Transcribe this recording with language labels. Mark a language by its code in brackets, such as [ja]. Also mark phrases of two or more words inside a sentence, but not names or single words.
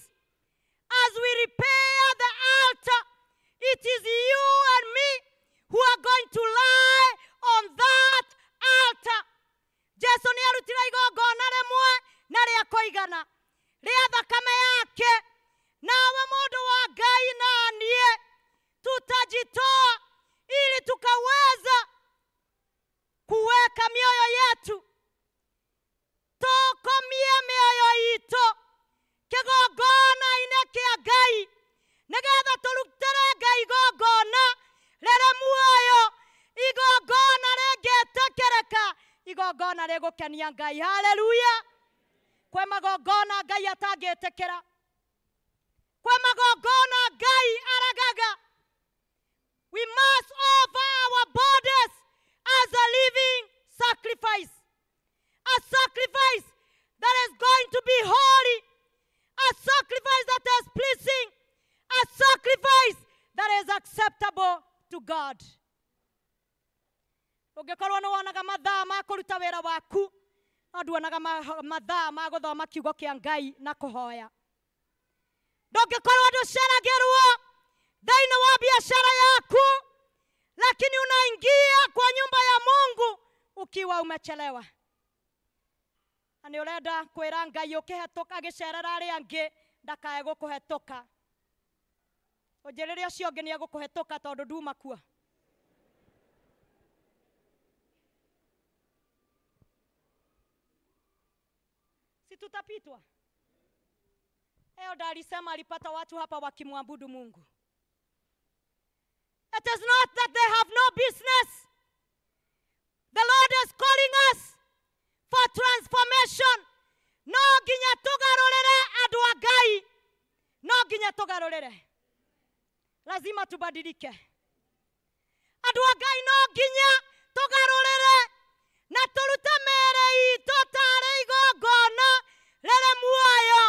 [en] As we repair the altar, it is you and me who are going to lie on that altar. [ki] Jesu ni arutira igongona rimwe na ria kuigana ria thakame yake, nawe mundu wa Ngai na nie [sw] tutajitoa ili tukaweza kuweka mioyo yetu, [ki] tokomie mioyo ito kigongona-inĩ kĩa Ngai, nigetha tũrutĩre Ngai igongona rĩrĩ muoyo, igongona rĩngĩtĩkĩrĩka, igongona rĩgũkenia Ngai. Hallelujah. Kwĩ magongona Ngai atangĩtĩkĩra, kwĩ magongona Ngai aragaga. [en] We must offer our bodies as a living sacrifice. A sacrifice that is going to be holy. A sacrifice that is pleasing. A sacrifice that is acceptable to God. [ki] Ũngĩkorwo nĩ wonaga mathaa ma kũruta wĩra waku, no nduonaga mathaa ma gũthoma kiugo kĩa Ngai na kũhoya. Ndũngĩkorwo ndũceragĩrwo thĩinĩ wa biashara yaku, [sw] lakini unaingia kwa nyumba ya Mungu ukiwa umechelewa. [ki] Na nĩ ũrenda kwĩra Ngai ũkĩhetũka gĩcerera arĩa angĩ ndakae gũkũhetũka. Ũnjĩrĩre ũcio ũngĩ nĩ egũkũhetũka tondũ nduma kuo. [sw] Si tutapitwa. Elder alisema alipata watu hapa wakimwabudu Mungu. [en] It is not that they have no business. The Lord is calling us for transformation. [ki] No ginya tugarurire andu a Ngai. No ginya tugarurire. [sw] Lazima tubadilike. [ki] Andu a Ngai no ginya tugarurire. Na turute mere itu tare igongona rere muoyo.